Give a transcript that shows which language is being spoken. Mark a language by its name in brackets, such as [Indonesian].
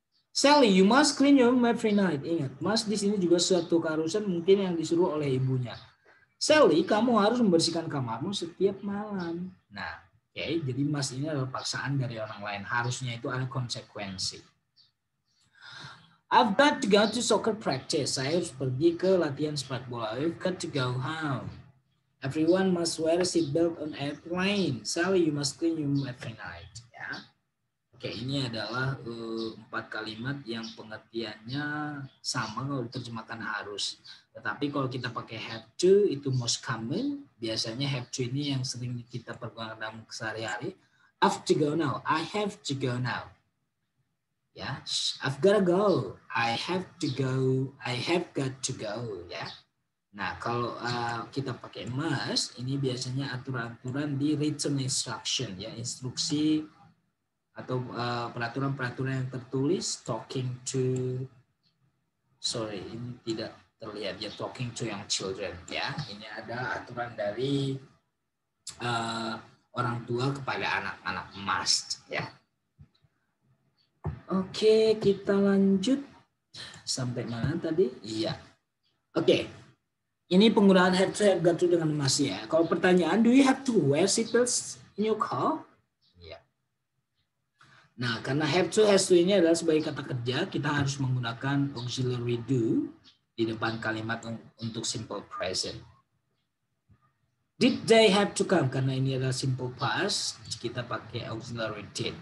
[English] Sally, you must clean your room every night. [Indonesian] Ingat, must di sini juga suatu keharusan mungkin yang disuruh oleh ibunya. Sally, kamu harus membersihkan kamarmu setiap malam. Nah, oke, jadi must ini adalah paksaan dari orang lain. Harusnya itu ada konsekuensi. [English] I've got to go to soccer practice. [Indonesian] Saya harus pergi ke latihan sepak bola. [English] I've got to go home. Everyone must wear a seatbelt on airplane. Sally, you must clean your room every night. [Indonesian] Ya. Oke, ini adalah 4 kalimat yang pengertiannya sama kalau diterjemahkan harus. Tetapi kalau kita pakai have to, itu most common. Biasanya have to ini yang sering kita pergunakan dalam sehari-hari. [English] I've to go now. I have to go now. Ya, I've gotta go. I have to go. I have got to go. Ya. [Indonesian] Nah, kalau kita pakai must, ini biasanya aturan-aturan di written instruction, ya, instruksi atau peraturan-peraturan yang tertulis. [English] Talking to, sorry, [Indonesian] ini tidak terlihat ya, [English] talking to young children. [Indonesian] Ya, ini ada aturan dari orang tua kepada anak-anak must. Ya. Oke, kita lanjut. Sampai mana tadi? Iya. Oke. Ini penggunaan have to, have got to dengan must ya. Kalau pertanyaan, [English] do you have to wear seatbelts in your car? [Indonesian] Iya. Nah, karena have to, has to ini adalah sebagai kata kerja, kita harus menggunakan auxiliary do di depan kalimat untuk simple present. [English] Did they have to come? [Indonesian] Karena ini adalah simple past, kita pakai auxiliary did.